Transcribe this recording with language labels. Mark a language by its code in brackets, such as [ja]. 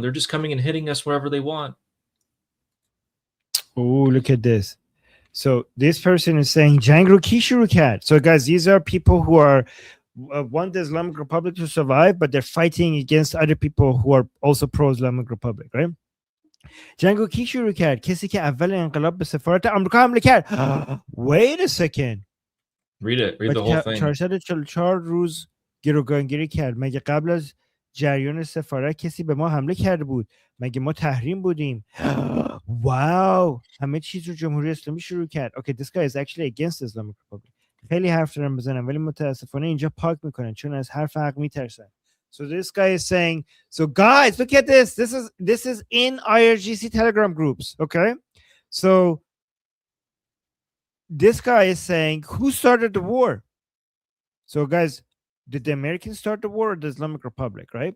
[en] They're just coming and hitting us wherever they want. Oh, look at this. So this person is saying Jangro Kishurukat. So guys, these are people who are want the Islamic Republic to survive, but they're fighting against other people who are also pro-Islamic Republic, right? [fa] جنگو کی شروع کرد؟ کسی که اول انقلاب به سفارت آمریکا حمله کرد. [en] Wait a second. Read it. Read the whole thing. [fa] 444 روز گروگانگیری کرد. مگه قبل از جریان سفارت کسی به ما حمله کرده بود؟ مگه ما تحریم بودیم؟ Wow. همه چیز رو جمهوری اسلامی شروع کرد. [en] Okay, this guy is actually against the Islamic Republic. [fa] خیلی حرف دارن بزنن ولی متاسفانه اینجا پاک میکنن چون از حرف حق میترسن. [en] So this guy is saying, so guys, look at this. This is in IRGC Telegram groups, okay? So this guy is saying, who started the war? So guys, did the Americans start the war or the Islamic Republic, right?